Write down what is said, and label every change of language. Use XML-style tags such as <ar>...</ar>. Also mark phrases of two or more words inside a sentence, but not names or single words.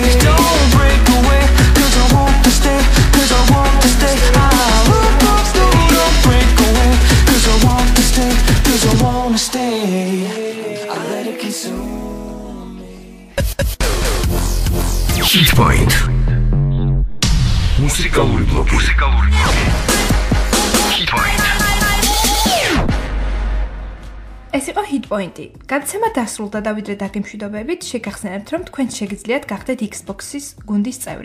<en>Don't break away, cause I want to stay, cause I want to stay. Don't break away, cause I want to stay, cause I want to stay. I let it consume me.</en> <ka>Hit Point. Მუსიკალური ბლოკი. Hit Point. ეს იყო Hit Point-ი. გადაცემა დასრულდა და ვიდრე დაგემშვიდობებით, შეგახსენებთ, რომ თქვენ შეგიძლიათ გახდეთ Xbox-ის გუნდის წევრი.</ka>